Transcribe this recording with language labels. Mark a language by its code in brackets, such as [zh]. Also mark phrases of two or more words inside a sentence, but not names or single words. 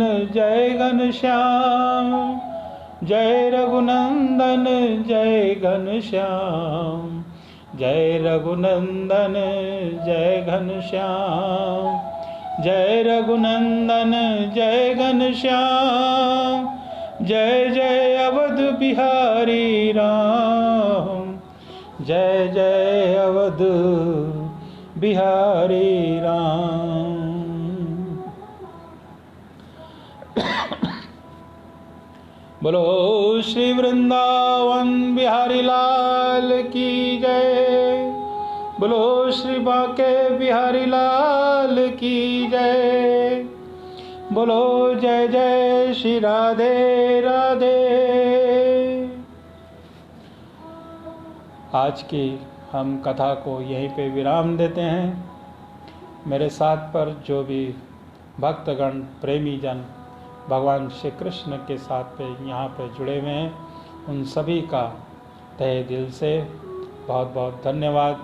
[hi] जय घनश्याम, जय रघुनंदन जय घनश्याम, जय रघुनंदन जय घनश्याम, जय रघुनंदन जय घनश्याम, जय जय अवध बिहारी राम, जय जय अवध बिहारी राम। बोलो श्री वृंदावन बिहारी लाल की जय, बोलो श्री बांके बिहारी लाल की जय, बोलो जय जय श्री राधे राधे। आज की हम कथा को यहीं पे विराम देते हैं। मेरे साथ पर जो भी भक्तगण प्रेमी जन भगवान श्री कृष्ण के साथ पे यहाँ पे जुड़े हुए हैं, उन सभी का तहे दिल से बहुत बहुत धन्यवाद।